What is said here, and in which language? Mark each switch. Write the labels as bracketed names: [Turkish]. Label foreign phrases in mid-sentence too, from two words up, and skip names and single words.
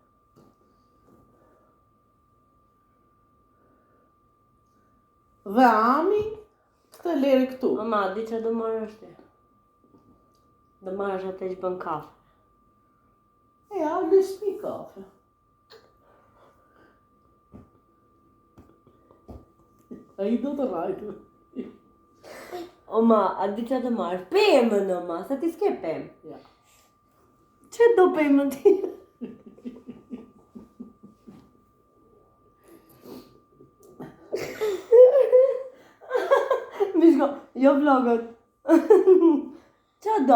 [Albanian] Dhe Ami, këtë lere këtu. Mama, di që do marrësh ti? Do marrësh atë që bën kafe. Ja, s'pi kafe. A i do të rajtë. O ma, a di që do marrësh? Pemën, o ma, se ti s'ke pemë. Ja. Që do pemën ti? Mishko, jo vlogët. Qa do?